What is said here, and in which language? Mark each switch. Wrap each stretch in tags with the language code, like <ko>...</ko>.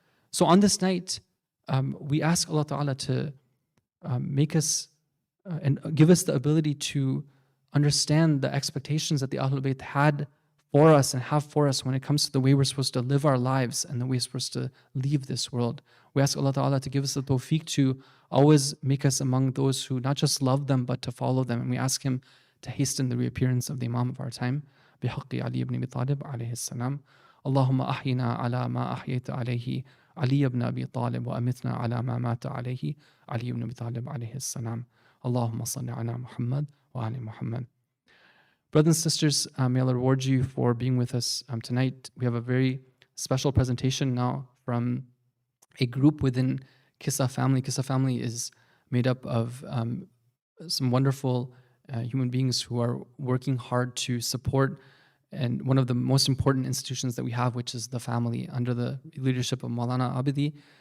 <en>So on this night, we ask Allah Ta'ala to make us and give us the ability to understand the expectations that the Ahlul Bayt had for us and have for us when it comes to the way we're supposed to live our lives and the way we're supposed to leave this world. We ask Allah Ta'ala to give us the tawfiq to always make us among those who not just love them but to follow them. And we ask Him to hasten the reappearance of the Imam of our time.</en> <ar>بحق علي بن أبي طالب عليه السلام. اللهم أحينا على ما أحييت عليه علي بن أبي طالب وأمتنا على ما مات عليه علي بن أبي طالب عليه السلام. اللهم صل على محمد وآل محمد.</ar> <en>Brothers and sisters, may Allah reward you for being with us tonight. We have a very special presentation now from a group within Qissa family. Qissa family is made up of some wonderful human beings who are working hard to support and one of the most important institutions that we have, which is the family, under the leadership of Moulana Abidi.</en>